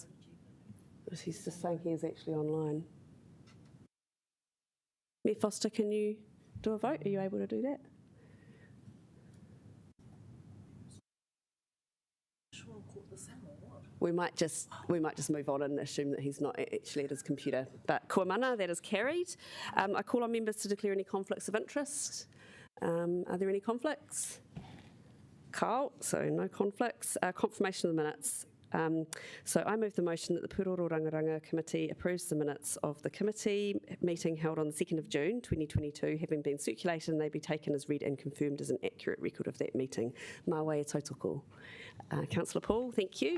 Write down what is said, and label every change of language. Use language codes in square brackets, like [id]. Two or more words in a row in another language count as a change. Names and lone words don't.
[en] He's just saying he is actually online. Mayor Foster, can you do a vote? Are you able to do that? We might just move on and assume that he's not actually at his computer. [mi] But kua mana, [en] that is carried. I call on members to declare any conflicts of interest. Are there any conflicts? Carl, so no conflicts. Confirmation of the minutes. So I move the motion that the Pūroro Rangaranga Committee approves the minutes of the committee meeting held on the 2nd of June 2022, having been circulated, and they be taken as read and confirmed as an accurate record of that meeting. [mi] Mā e tautoko. [en] Councillor Paul, thank you.